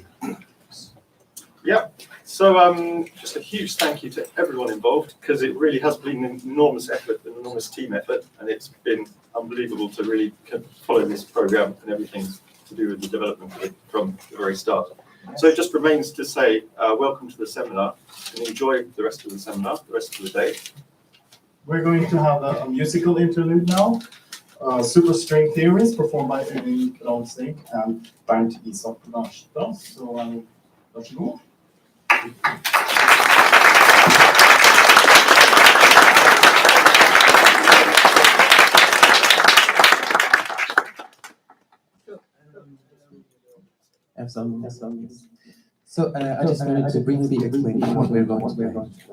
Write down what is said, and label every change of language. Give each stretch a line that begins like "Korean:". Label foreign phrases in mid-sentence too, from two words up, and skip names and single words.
English: Yeah, so just a huge thank you to everyone involved, because it really has been an enormous effort, an enormous team effort, and it's been unbelievable to really follow this program and everything to do with the development of it from the very start. So it just remains to say welcome to the seminar, and enjoy the rest of the seminar, the rest of the day. We're going to have a musical interlude now. Super String Theories performed by Øyvind Kravstig and Bernt Isak Larstad.
Norwegian: Så vær så god.
English: Have some. So I just wanted to briefly explain what we're going to play.